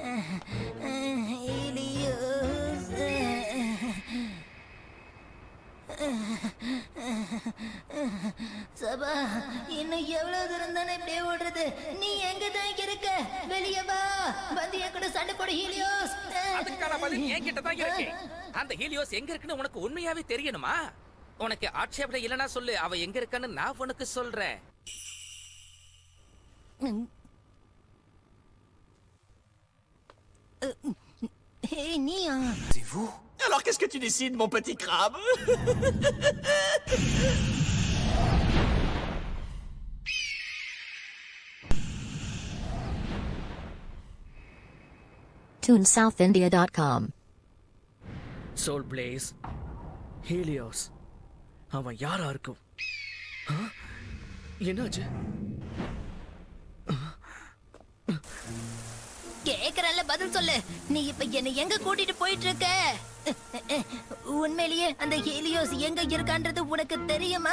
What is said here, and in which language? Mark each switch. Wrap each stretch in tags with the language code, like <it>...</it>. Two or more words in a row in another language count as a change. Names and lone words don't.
<ta>ஹீலியோஸ் சபா இன்னும் எவ்வளவு தூரம் தானே இப்படியே ஓடுறது? நீ எங்க தான் இருக்க? வெளியே வா, வந்து என் கூட சண்டை போட ஹீலியோஸ். அதுக்கான பதில் என்கிட்ட தான் இருக்கு. அந்த ஹீலியோஸ் எங்க இருக்குன்னு உனக்கு உண்மையாவே தெரியணுமா? உனக்கு ஆட்சேபனை இல்லைன்னா சொல்லு, அவ எங்க இருக்கான்னு நான் உனக்கு சொல்றேன்.</ta> <fr>Hé, Nia. C'est vous? Alors qu'est-ce que tu décides, mon petit crabe? TuneSouthIndia.com.</fr> <ta>சோல் பிளேஸ் ஹீலியோஸ் அவன் யாரா இருக்கும்? என்னாச்சு? கேக்குறல்ல, பதில் சொல்லு. நீ இப்ப என்ன எங்க கூட்டிட்டு போயிட்டு இருக்க? உண்மையிலேயே அந்த ஹீலியோஸ் எங்க இருக்கான்றது உனக்கு தெரியுமா?</ta>